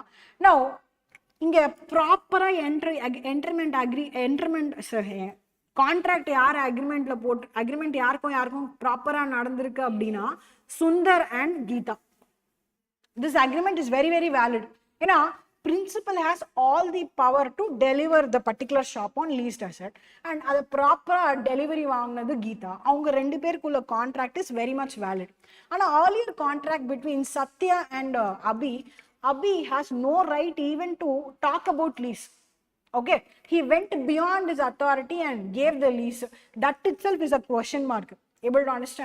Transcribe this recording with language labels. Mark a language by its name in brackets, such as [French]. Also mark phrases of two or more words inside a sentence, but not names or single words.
[Tamil] Now, inga [English] proper contract [Tamil] yaar agreement la pot agreement yaarkum proper நடந்திருக்கு அப்டின்னா Sundar and Geeta. [English] This agreement is very, very valid. You know, principal has all the power to deliver the particular shop on leased asset and the proper delivery vaangnadu Geeta. [Tamil] அவங்க ரெண்டு பேருக்குள்ள [English] contract is very much valid. And earlier contract between Satya and Abhi has no right even to talk about lease. Okay, he went beyond his authority and gave the lease. That itself is a question mark. Able to understand?